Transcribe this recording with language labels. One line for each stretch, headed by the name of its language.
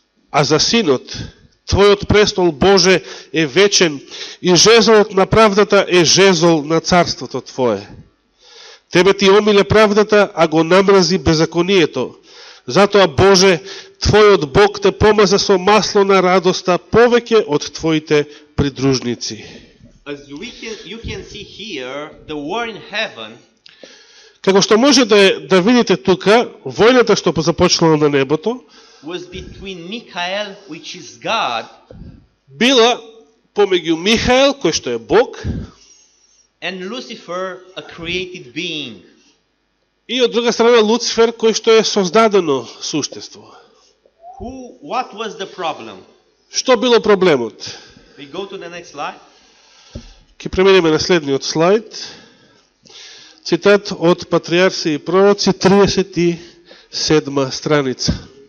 Macedonian: А за синот, твојот престол Боже е вечен и жезлот на правдата е жезл на царството твое. Тебе ти омиле правдата, а го намрази беззаконието. Затоа, Боже, Твојот Бог те помаза со масло на радоста повеќе од Твоите придружници.
English: As you can see here, the war in heaven
Macedonian: Како што може да видите тука, војната што започнала на небото,
English: was between Michael, which is God,
Macedonian: била помеѓу Михаел, кој што е Бог,
English: and Lucifer, a created being.
Macedonian: и од друга страна Луцифер, кој што е создадено суштество.
English: What was the problem?
Macedonian: Што било проблемот?
English: We go to the next slide.
Macedonian: Ке преминеме на следниот слайд. Цитат од Патриарси и пророци, 37 страница.